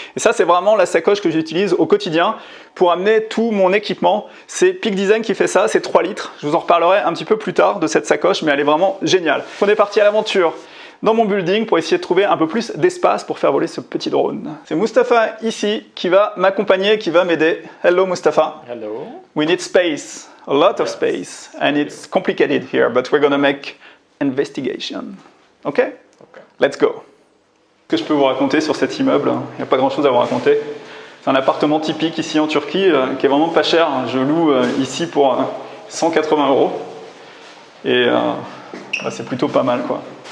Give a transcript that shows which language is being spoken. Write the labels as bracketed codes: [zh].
[fr] Et ça, c'est vraiment la sacoche que j'utilise au quotidien pour amener tout mon équipement. C'est Peak Design qui fait ça, c'est 3 litres. Je vous en reparlerai un petit peu plus tard de cette sacoche, mais elle est vraiment géniale. On est parti à l'aventure dans mon building pour essayer de trouver un peu plus d'espace pour faire voler ce petit drone. C'est Mustapha ici qui va m'accompagner, qui va m'aider. [en] Hello Mustapha. Hello. We need space, a lot of space, and it's complicated here, but we're gonna make investigation. Okay? Okay. Let's go. [fr] Ce que je peux vous raconter sur cet immeuble, il n'y a pas grand chose à vous raconter. C'est un appartement typique ici en Turquie qui est vraiment pas cher. Je loue ici pour 180 €. Et c'est plutôt pas mal quoi.